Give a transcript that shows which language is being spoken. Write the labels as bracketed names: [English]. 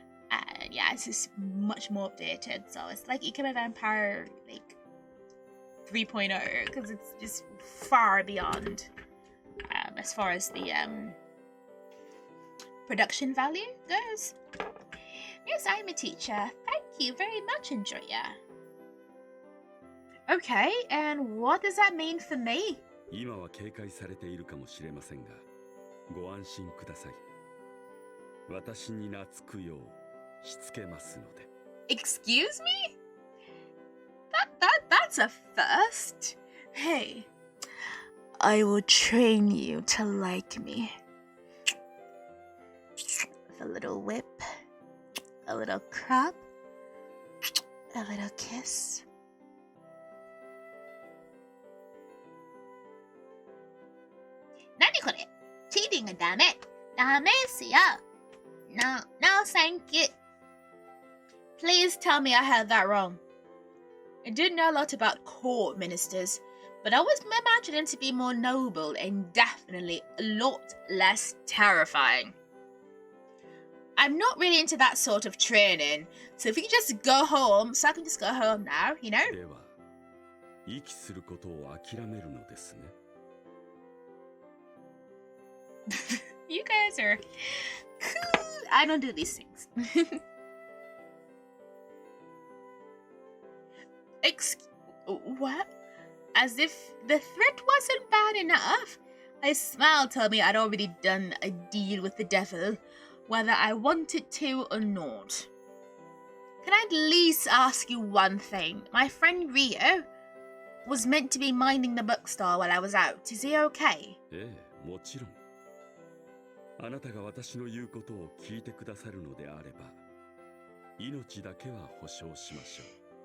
[English] And yeah, it's just much more updated. So it's like Ikemen Vampire like 3.0 because it's just far beyond as far as the production value goes. Yes, I'm a teacher. Thank you very much, Andrea. Okay, and what does that mean for me? [Japanese] 今は警戒されているかもしれませんが、ご安心ください。私に懐くようしつけますので。 [English] Excuse me? That's a first. Hey, I will train you to like me. With a little whip, a little crop, a little kiss. [Japanese] Nani kore? Cheating ga dame. Dame desu yo. [English] No, thank you. Please tell me I had that wrong. I did know a lot about court ministers, but I was imagining them to be more noble and definitely a lot less terrifying. I'm not really into that sort of training, so if you could just go home, so I can just go home now, you know? [Japanese] では、息することを諦めるのですね。 [English] You guys are cool. I don't do these things. What? As if the threat wasn't bad enough. A smile told me I'd already done a deal with the devil, whether I wanted to or not. Can I at least ask you one thing? My friend Rio was meant to be minding the bookstore while I was out. Is he okay? [Japanese] ええ、もちろん。あなたが私の言うことを聞いてくださるのであれば、命だけは保証しましょう。